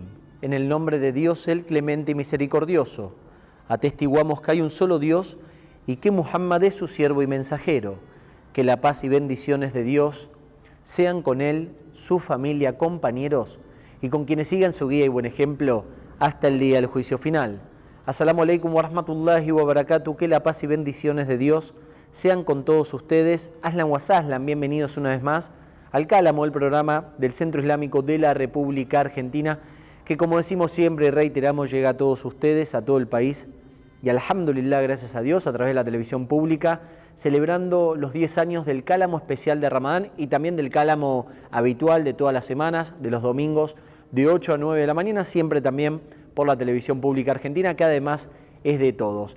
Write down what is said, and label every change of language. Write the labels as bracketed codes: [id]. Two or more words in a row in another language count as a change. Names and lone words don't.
[es] En el nombre de Dios, el clemente y misericordioso. Atestiguamos que hay un solo Dios y que Muhammad es su siervo y mensajero. Que la paz y bendiciones de Dios sean con él, su familia, compañeros y con quienes sigan su guía y buen ejemplo hasta el día del juicio final. [ar] السلام عليكم ورحمة الله وبركاته. [es] Que la paz y bendiciones de Dios sean con todos ustedes. [ar] أهلا وسهلا, [es] bienvenidos una vez más al Cálamo, el programa del Centro Islámico de la República Argentina, que como decimos siempre y reiteramos, llega a todos ustedes, a todo el país, y alhamdulillah, gracias a Dios, a través de la televisión pública, celebrando los 10 años del Cálamo especial de Ramadán y también del Cálamo habitual de todas las semanas, de los domingos, de 8 a 9 de la mañana, siempre también por la televisión pública argentina, que además es de todos.